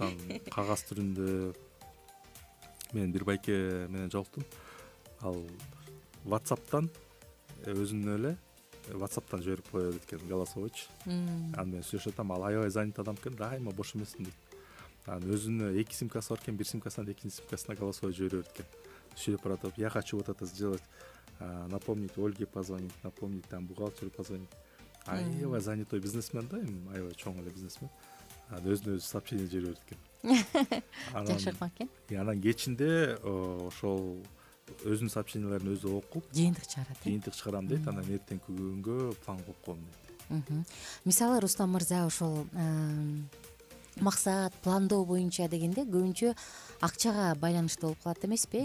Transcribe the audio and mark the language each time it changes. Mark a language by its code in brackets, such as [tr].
[ky] Ошондуктан кагаз түрүндө мен бир байке менен жолуктум. Ал WhatsApp'тан өзүнө эле WhatsApp'тан жиберип коет экен голосовойчу. Аны мен сүйлөшөтөм, ал аябай занят адам экен, дайыма бош эмесмин дейт. Анан өзүнө 2 симкасы бар экен, бир симкасынан экинчи симкасына голосовой жибере берет экен. Сүйлөп баратып, [ru] я хочу вот это сделать, напомнить Ольге позвонить, напомнить там бухгалтеру позвонить. [ky] Аябай занятой бизнесмен да, аябай чоң эле бизнесмен. Өзүнө өзү сообщение жибере берет экен. Жакшы ыкма экен. Анан кечинде ошол өзүнүн сообщенияларын өзү окуп, жыйынтык чыгарам дейт, анан эртеңки күнгө план кылып коем дейт. Мисалы Рустам мырза ошол максат, пландоо боюнча дегенде көбүнчө акчага байланыштуу болуп калат эмеспи?